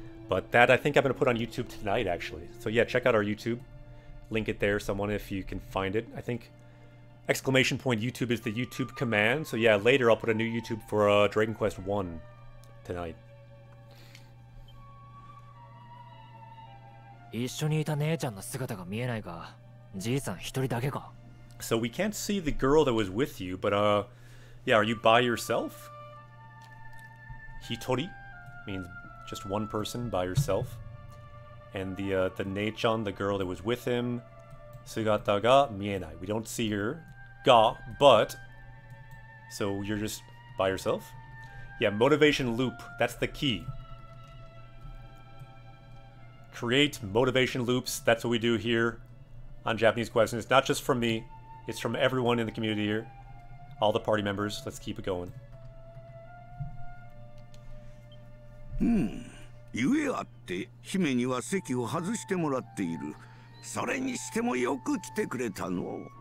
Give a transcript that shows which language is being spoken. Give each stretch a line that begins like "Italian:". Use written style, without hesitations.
English: But that, I think I'm going to put on YouTube tonight, actually. So yeah, check out our YouTube. Link it there, someone, if you can find it. I think exclamation point YouTube is the YouTube command. So yeah, later I'll put a new YouTube for Dragon Quest 1 tonight.
Japanese: 一緒にいた姉ちゃんの姿が見えないが、じいさん一人だけか?
English: So we can't see the girl that was with you, but yeah, are you by yourself? Hitori means just one person by yourself. And the Nei-chan, the girl that was with him,
Japanese: Sugata ga mienai.
English: We don't see her, ga, but so you're just by yourself? Yeah, motivation loop, that's the key. Create motivation loops, that's what we do here on Japanese Questions. It's not just from me, it's from everyone in the community here. All the party members, let's keep it going.
Japanese: ゆえあって姫には席を外してもらっている。それにしてもよく来てくれたの。